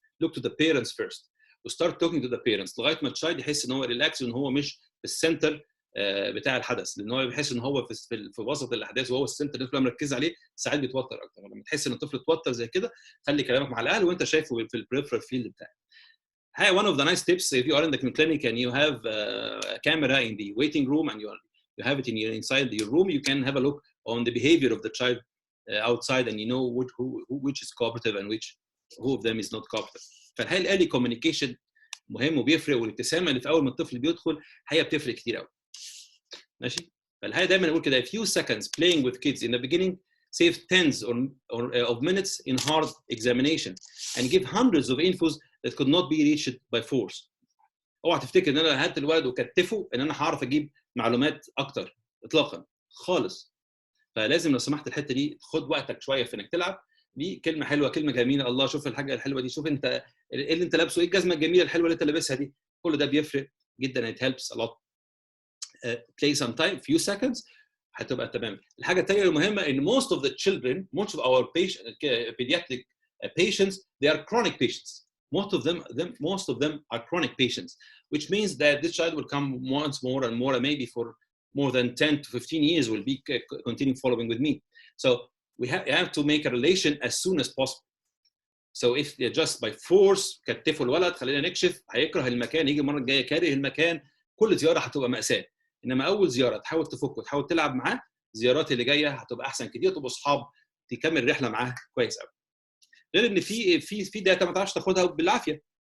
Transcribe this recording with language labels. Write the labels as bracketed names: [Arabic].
[English] look to the parents first [Arabic] و [English] start talking to the parents [Arabic] لغايه ما التشايلد يحس ان هو ريلاكس وان هو مش في السنتر بتاع الحدث، لان هو بيحس ان هو في وسط الاحداث وهو السنتر اللي الطفل مركز عليه، ساعات بيتوتر اكتر. لما تحس ان الطفل اتوتر زي كده، خلي كلامك مع الاهل وانت شايفه في البريفرال فيلد بتاعك. [English] Hey, one of the nice tips, if you are in the clinic and you have a camera in the waiting room and you have it inside your room, you can have a look on the behavior of the child outside, and you know which is cooperative and who of them is not cooperative. [Arabic] فالحقيقه الايرلي كوميونيكيشن مهم وبيفرق، والابتسامه اللي في اول ما الطفل بيدخل الحقيقه بتفرق كتير قوي. ماشي؟ فالحقيقه دايما اقول كده: [English] a few seconds playing with kids in the beginning save tens of minutes in hard examination and give hundreds of infos that could not be reached by force. [Arabic] اوعى تفتكر ان انا هات الولد وكتفه ان انا هعرف اجيب معلومات اكتر، اطلاقا خالص. فلازم لو سمحت الحته دي خد وقتك شويه في انك تلعب. دي كلمه حلوه، كلمه جميله، الله شوف الحاجه الحلوه دي، شوف انت ايه اللي انت لابسه، ايه الجزمه الجميله الحلوه اللي انت لابسها دي. كل ده بيفرق جدا. [English] it helps a lot. play some time, few seconds، [Arabic] هتبقى تمام. الحاجه الثانيه المهمه ان [English] most of the children, most of our pediatric patients, they are chronic patients. Most of them are chronic patients, which means that this child will come once more and more, and maybe for more than 10 to 15 years will be continuing following with me. So we have to make a relation as soon as possible. So if just by force [Arabic] كتفوا الولد خلينا نكشف، هيكره المكان، يجي المره الجايه كاره المكان، كل زياره هتبقى مأساة. انما اول زياره تحاول تفك وتحاول تلعب معاه، الزيارات اللي جايه هتبقى احسن كتير، تبقوا اصحاب، تكمل رحله معاه كويس قوي. غير ان في داتا ما تعرفش تاخدها بالعافيه.